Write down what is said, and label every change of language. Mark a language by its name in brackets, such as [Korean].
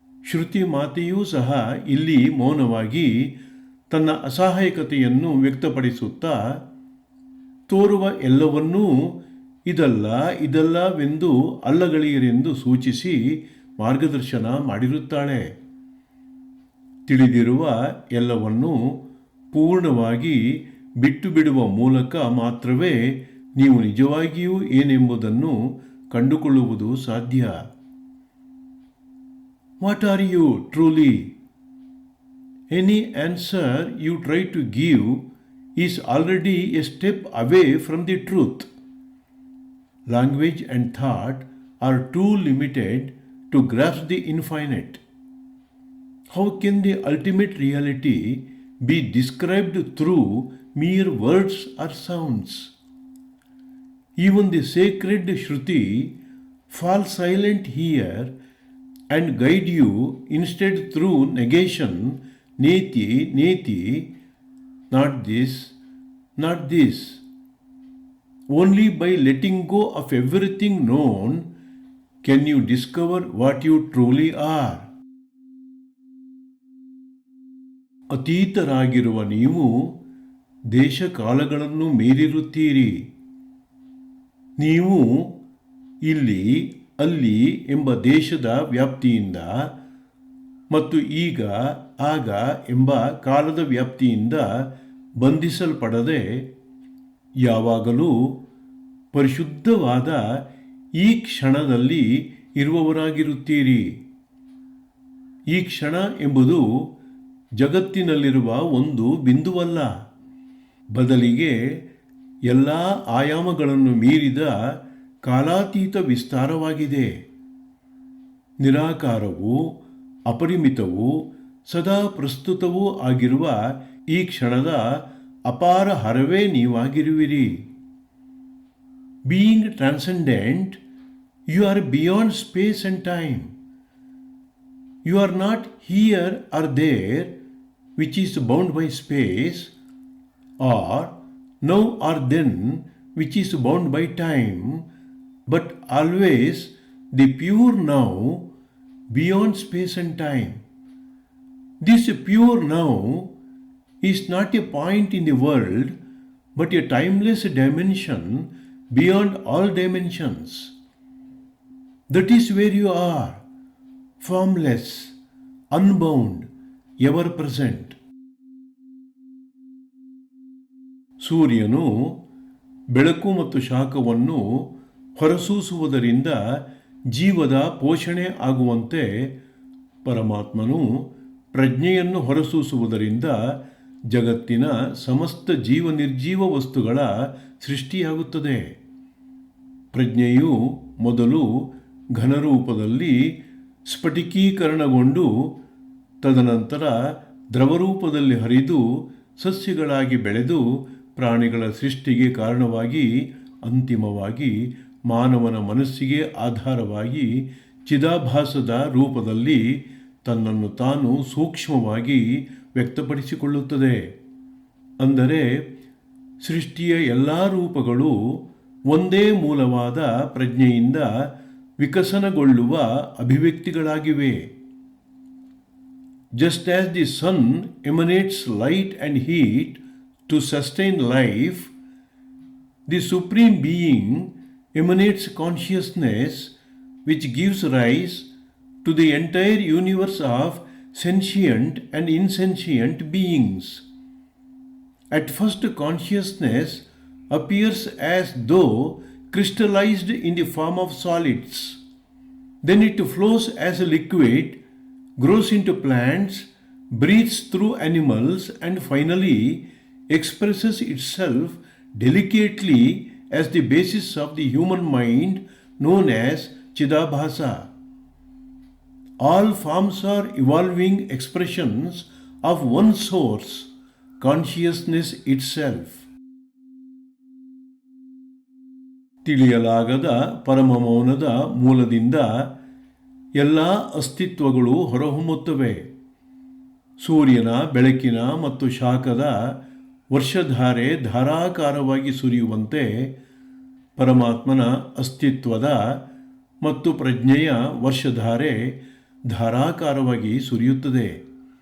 [Kannada] ಶ್ರುತಿ ಮಾತೆಯೂ ಸಹ ಇಲ್ಲಿ ಮೌನವಾಗಿ ತನ್ನ ಅಸಹಾಯಕತೆಯನ್ನು ವ್ಯಕ್ತಪಡಿಸುತ್ತಾ ತೋರುವ ಎಲ್ಲವನ್ನೂ ಇದಲ್ಲವೆಂದು ಅಲ್ಲಗಳೆಯರೆಂದು ಸೂಚಿಸಿ ಮಾರ್ಗದರ್ಶನ ಮಾಡಿರುತ್ತಾಳೆ. ತಿಳಿದಿರುವ ಎಲ್ಲವನ್ನೂ ಪೂರ್ಣವಾಗಿ ಬಿಟ್ಟು ಬಿಡುವ ಮೂಲಕ ಮಾತ್ರವೇ ನೀವು ನಿಜವಾಗಿಯೂ ಏನೆಂಬುದನ್ನು ಕಂಡುಕೊಳ್ಳುವುದು ಸಾಧ್ಯ. [English] What are you truly? Any answer you try to give is already a step away from the truth. Language and thought are too limited to grasp the infinite. How can the ultimate reality be described through mere words or sounds? Even the sacred Shruti falls silent here and guide you instead through negation, neti, not this. Only by letting go of everything known can you discover what you truly are. [Kannada] ಅತೀತರಾಗಿರುವ ನೀವು ದೇಶ ಕಾಲಗಳನ್ನು ಮೀರಿರುತ್ತೀರಿ. ನೀವು ಇಲ್ಲಿ ಅಲ್ಲಿ ಎಂಬ ದೇಶದ ವ್ಯಾಪ್ತಿಯಿಂದ ಮತ್ತು ಈಗ ಆಗ ಎಂಬ ಕಾಲದ ವ್ಯಾಪ್ತಿಯಿಂದ ಬಂಧಿಸಲ್ಪಡದೆ ಯಾವಾಗಲೂ ಪರಿಶುದ್ಧವಾದ ಈ ಕ್ಷಣದಲ್ಲಿ ಇರುವವರಾಗಿರುತ್ತೀರಿ. ಈ ಕ್ಷಣ ಎಂಬುದು ಜಗತ್ತಿನಲ್ಲಿರುವ ಒಂದು ಬಿಂದುವಲ್ಲ, ಬದಲಿಗೆ ಎಲ್ಲ ಆಯಾಮಗಳನ್ನು ಮೀರಿದ ಕಾಲಾತೀತ ವಿಸ್ತಾರವಾಗಿದೆ. ನಿರಾಕಾರವು ಅಪರಿಮಿತವೂ ಸದಾ ಪ್ರಸ್ತುತವೂ ಆಗಿರುವ ಈ ಕ್ಷಣದ ಅಪಾರ Haraway ನೀವಾಗಿರುವಿರಿ. [English] Being transcendent, you are beyond space and time. You are not here or there, which is bound by space, or now or then, which is bound by time, but always the pure now, beyond space and time. This pure now is not a point in the world, but a timeless dimension beyond all dimensions. That is where you are, formless, unbound, ever present. [Kannada] ಸೂರ್ಯನು ಬೆಳಕು ಮತ್ತು ಶಾಖವನ್ನು ಹೊರಸೂಸುವುದರಿಂದ ಜೀವದ ಪೋಷಣೆ ಆಗುವಂತೆ ಪರಮಾತ್ಮನು ಪ್ರಜ್ಞೆಯನ್ನು ಹೊರಸೂಸುವುದರಿಂದ ಜಗತ್ತಿನ ಸಮಸ್ತ ಜೀವ ನಿರ್ಜೀವ ವಸ್ತುಗಳ ಸೃಷ್ಟಿಯಾಗುತ್ತದೆ. ಪ್ರಜ್ಞೆಯು ಮೊದಲು ಘನರೂಪದಲ್ಲಿ ಸ್ಫಟಿಕೀಕರಣಗೊಂಡು ತದನಂತರ ದ್ರವರೂಪದಲ್ಲಿ ಹರಿದು ಸಸ್ಯಗಳಾಗಿ ಬೆಳೆದು ಪ್ರಾಣಿಗಳ ಸೃಷ್ಟಿಗೆ ಕಾರಣವಾಗಿ ಅಂತಿಮವಾಗಿ ಮಾನವನ ಮನಸ್ಸಿಗೆ ಆಧಾರವಾಗಿ ಚಿದಾಭಾಸದ ರೂಪದಲ್ಲಿ ತನ್ನನ್ನು ತಾನು ಸೂಕ್ಷ್ಮವಾಗಿ ವ್ಯಕ್ತಪಡಿಸಿಕೊಳ್ಳುತ್ತದೆ. ಅಂದರೆ ಸೃಷ್ಟಿಯ ಎಲ್ಲ ರೂಪಗಳು ಒಂದೇ ಮೂಲವಾದ ಪ್ರಜ್ಞೆಯಿಂದ ವಿಕಸನಗೊಳ್ಳುವ ಅಭಿವ್ಯಕ್ತಿಗಳಾಗಿವೆ. [English] Just as the sun emanates light and heat to sustain life, the Supreme Being emanates consciousness which gives rise to the entire universe of sentient and insentient beings. At first, consciousness appears as though crystallized in the form of solids. Then it flows as a liquid, grows into plants, breathes through animals, and finally expresses itself delicately as the basis of the human mind known as Chidabhasa. All forms are evolving expressions of one source, consciousness itself. [Kannada] ತಿಳಿಯಲಾಗದ ಪರಮ ಮೌನದ ಮೂಲದಿಂದ ಎಲ್ಲ ಅಸ್ತಿತ್ವಗಳು ಹೊರಹೊಮ್ಮುತ್ತವೆ. ಸೂರ್ಯನ ಬೆಳಕಿನ ಮತ್ತು ಶಾಖದ ವರ್ಷಧಾರೆ ಧಾರಾಕಾರವಾಗಿ ಸುರಿಯುವಂತೆ ಪರಮಾತ್ಮನ ಅಸ್ತಿತ್ವದ ಮತ್ತು ಪ್ರಜ್ಞೆಯ ವರ್ಷಧಾರೆ ಧಾರಾಕಾರವಾಗಿ ಸುರಿಯುತ್ತದೆ.